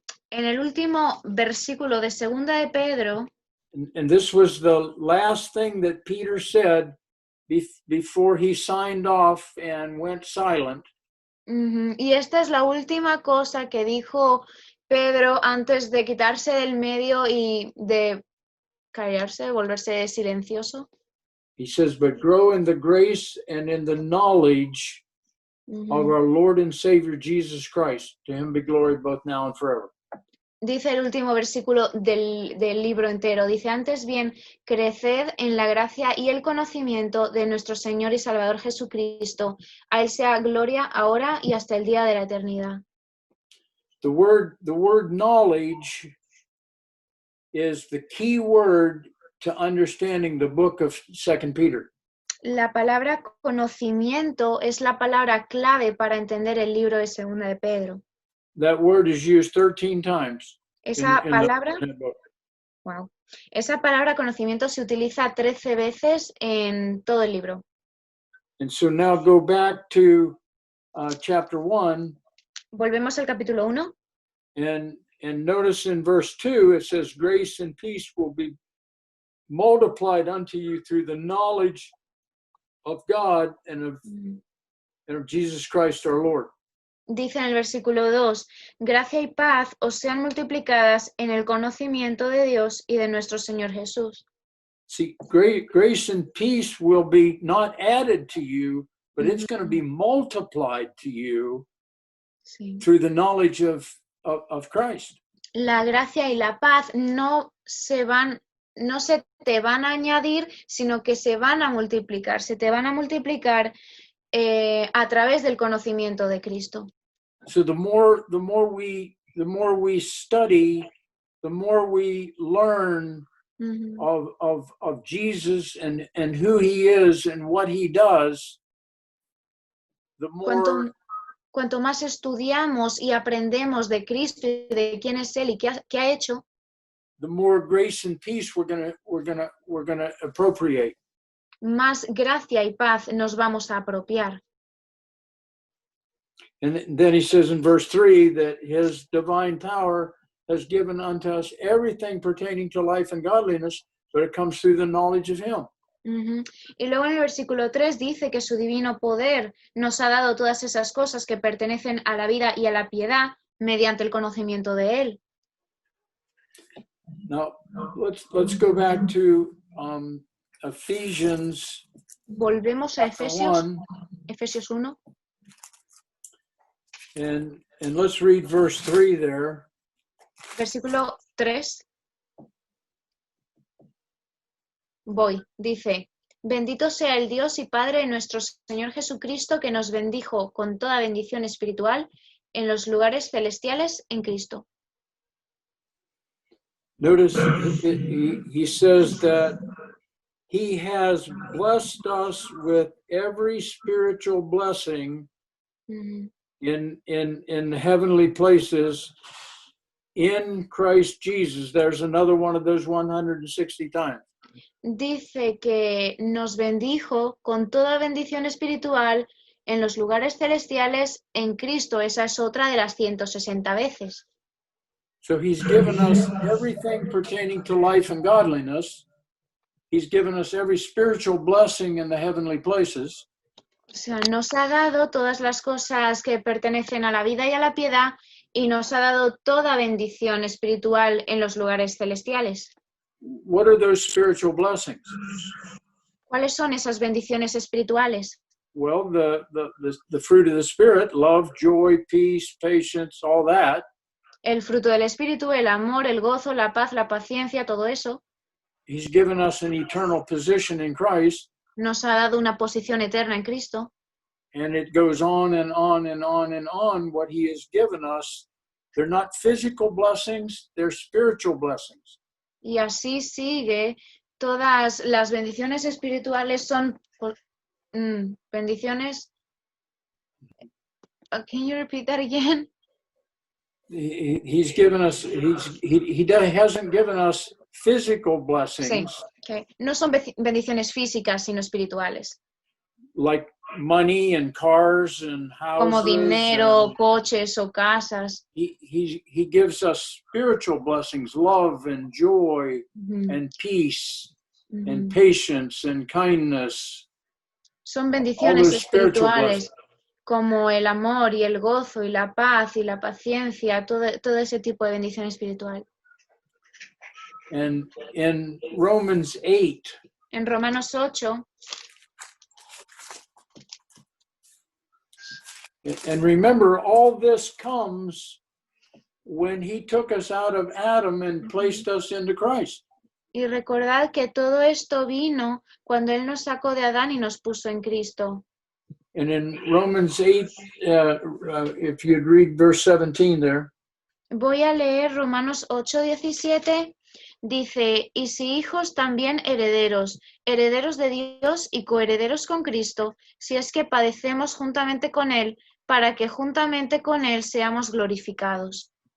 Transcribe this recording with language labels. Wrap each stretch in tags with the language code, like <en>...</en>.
<es>En el último versículo de 2 de Pedro,</es> <en>and this was the last thing that Peter said before he signed off and went silent.</en> <es>y esta es la última cosa que dijo Pedro antes de quitarse del medio y de callarse, volverse silencioso.</es> <en>He says, but grow in the grace and in the knowledge of our Lord and Savior Jesus Christ. To him be glory both now and forever.</en> <es>Dice el último versículo del libro entero. Dice, antes bien, creced en la gracia y el conocimiento de nuestro Señor y Salvador Jesucristo. A Él sea gloria ahora y hasta el día de la eternidad.</es> <en>The word knowledge is the key word to understanding the book of 2 Peter.</en> <es>La palabra conocimiento es la palabra clave para entender el libro de 2 de Pedro.</es> <en>That word is used 13 times.</en> <es>Esa</es> <en>in</en> <es>palabra,</es> <en>the book.</en> <es>wow, esa palabra conocimiento se utiliza 13 veces en todo el libro.</es> <en>And so now go back to chapter 1</en> <es>Volvemos al capítulo 1</es> <en>and notice in verse 2 it says grace and peace will be multiplied unto you through the knowledge of God and of Jesus Christ our Lord.</en> <es>Dice en el versículo 2, gracia y paz os sean multiplicadas en el conocimiento de Dios y de nuestro Señor Jesús.</es> <en>See, grace and peace will be not added to you, but it's going to be multiplied to you</en> <es>Sí.</es> <en>through the knowledge of Christ.</en> <es>La gracia y la paz no se te van a añadir, sino que se van a multiplicar, se te van a multiplicar a través del conocimiento de Cristo.</es> <en>So the more we study, the more we learn of Jesus and who he is and what he does, the more</en> <es>Cuanto más estudiamos y aprendemos de Cristo y de quién es él y qué ha hecho,</es> <en>the more grace and peace we're gonna appropriate.</en> <es>más gracia y paz nos vamos a apropiar.</es> <en>And then he says in verse 3 that his divine power has given unto us everything pertaining to life and godliness, but it comes through the knowledge of him. Ujú.</en> <es>Y luego en el versículo 3 dice que su divino poder nos ha dado todas esas cosas que pertenecen a la vida y a la piedad mediante el conocimiento de Él.</es> <en>Now, let's go back to Ephesians</en> <es>Volvemos a Efesios 1, 1.</es> <en>and let's read verse 3 there.</en> <es>Versículo 3. Dice, bendito sea el Dios y Padre de nuestro Señor Jesucristo, que nos bendijo con toda bendición espiritual en los lugares celestiales en Cristo.</es> <en>Notice he says that he has blessed us with every spiritual blessing Ujú. in heavenly places in Christ Jesus. There's another one of those 160 times.</en> <es>Dice que nos bendijo con toda bendición espiritual en los lugares celestiales en Cristo. Esa es otra de las 160 veces.</es> <en>So he's given us everything pertaining to life and godliness. He's given us every spiritual blessing in the heavenly places.</en> <es>O sea, nos ha dado todas las cosas que pertenecen a la vida y a la piedad y nos ha dado toda bendición espiritual en los lugares celestiales.</es> <en>What are those spiritual blessings?</en> <es>¿Cuáles son esas bendiciones espirituales?</es> <en>Well, the fruit of the Spirit, love, joy, peace, patience, all that.</en> <es>El fruto del Espíritu, el amor, el gozo, la paz, la paciencia, todo eso.</es> <en>He's given us an eternal position in Christ.</en> <es>Nos ha dado una posición eterna en Cristo.</es> <en>And it goes on and on and on and on. What he has given us, they're not physical blessings, they're spiritual blessings.</en> <es>Y así sigue. Todas las bendiciones espirituales son bendiciones.</es> <en>Can you repeat that again? He's given us. He hasn't given us physical blessings.</en> <es>Sí, okay. No son bendiciones físicas, sino espirituales.</es> <en>Like money and cars and houses.</en> <es>Como dinero, coches o casas.</es> <en>He gives us spiritual blessings, love and joy and peace and patience and kindness.</en> <es>Son bendiciones espirituales como el amor y el gozo y la paz y la paciencia, todo ese tipo de bendición espiritual.</es> <en>And in Romans 8,</en> <es>en Romanos 8,</es> <en>and remember, all this comes when he took us out of Adam and placed us into Christ.</en> <es>Y recordad que todo esto vino cuando Él nos sacó de Adán y nos puso en Cristo.</es> <en>And in Romans 8, if you'd read verse 17 there.</en> <es>Voy a leer Romanos 8:17. Dice, y si hijos también herederos, herederos de Dios y coherederos con Cristo, si es que padecemos juntamente con Él, para que juntamente con Él seamos glorificados.</es>